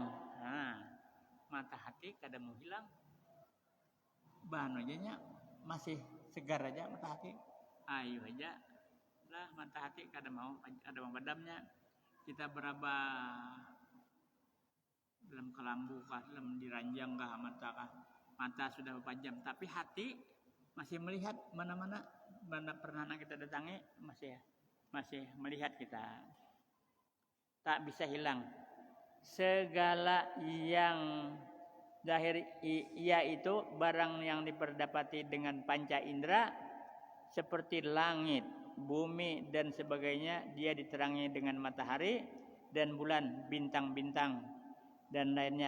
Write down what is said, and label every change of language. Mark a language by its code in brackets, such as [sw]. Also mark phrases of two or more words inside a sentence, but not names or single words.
[bjn] Nah, mata hati kada mau hilang. Bahan aja masih segar aja mata hati. Ayo aja lah mata hati kada mau padamnya. Kita beraba dalam kelambu kah, dalam diranjang kah mata sudah berpajam, tapi hati masih melihat mana pernah kita datangi masih melihat kita. Tak bisa hilang. [id] Segala yang zahir yaitu barang yang diperdapati dengan panca indera seperti langit, bumi dan sebagainya, dia diterangi dengan matahari dan bulan, bintang-bintang dan lainnya.